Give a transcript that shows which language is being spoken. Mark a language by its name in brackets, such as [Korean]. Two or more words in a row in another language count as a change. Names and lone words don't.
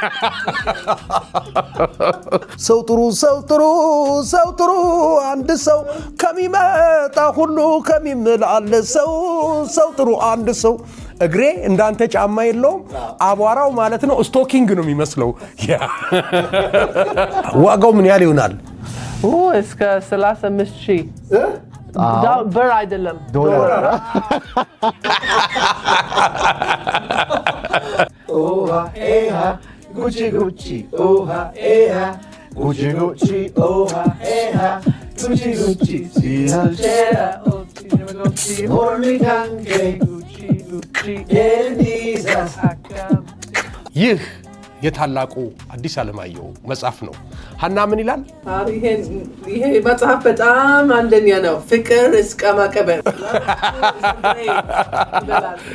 [Amharic] ሰው ጥሩ አንድ ሰው ከሚመጣ ሁሉ ከሚምላል ሰው ጥሩ አንድ ሰው እግሬ እንዳንተ ጫማ የለውም አቧራው ማለት ነው ስቶኪንግ ነው የሚመስለው ዋጋው ምን ያህል ይሆናል እስከ 35,000 ብር አይደለም ዶላር oha eha gucci gucci oha eha gucci gucci oha eha gucci gucci si halchera gucci ormi kange gucci gucci elizas akam ይህ የታላቁ አዲስ ዓለማየሁ መጽሐፍ ነው ሐና ምን ይላል ይሄ መጽሐፍ በጣም አንደኛ ነው ፍቅር እስከ ማቀበር